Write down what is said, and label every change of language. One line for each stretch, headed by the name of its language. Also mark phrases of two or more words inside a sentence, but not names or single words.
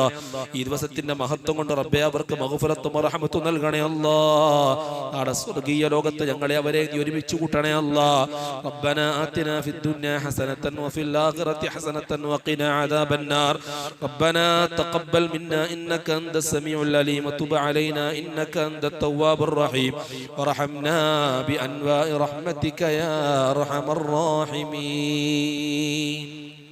Malayalam: ഈ ദിവസത്തിന്റെ മഹത്വം കൊണ്ട് റബ്ബേ അവർക്ക് മഗ്ഫിറത്തും റഹ്മത്തും നൽകണേ അല്ലാ. നാളെ സ്വർഗീയ ലോകത്ത് ഞങ്ങളെ അവരെ ഒരുമിച്ച് കൂട്ടണേ അല്ലാ.
Arabic: ربنا آتنا في الدنيا حسنة وفي الآخرة حسنة وقنا عذاب النار. ربنا تقبل منا إنك أنت السميع العليم وتب علينا إنك أنت التواب الرحيم وارحمنا بأنواع رحمتك يا أرحم الراحمين.